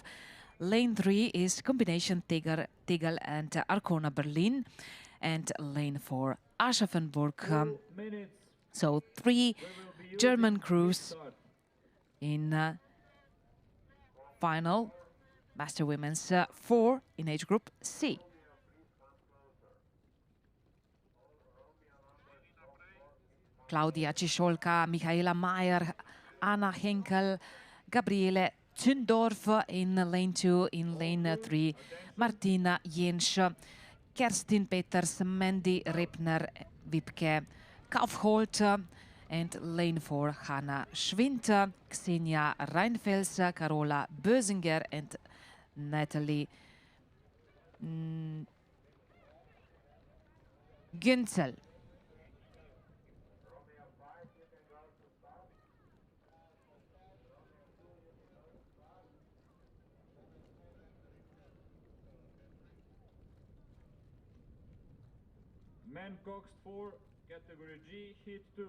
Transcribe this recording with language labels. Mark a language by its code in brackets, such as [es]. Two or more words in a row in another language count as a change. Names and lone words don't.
[en] Lane 3 is combination Tegel and Arkona, Berlin. And lane 4, Aschaffenburg. So 3 German crews in final. Master women's 4 in age group C. Claudia Ciszolka, Michaela Mayer, Anna Henkel, Gabriele Zündorf in lane 2, in lane 3, Martina Jensch, Kerstin Peters, Mandy Rippner, Wipke Kaufholt, and lane 4, Hanna Schwind, Xenia Reinfels, Carola Bösinger, and Natalie Günzel. Men coxed 4, category G, heat 2.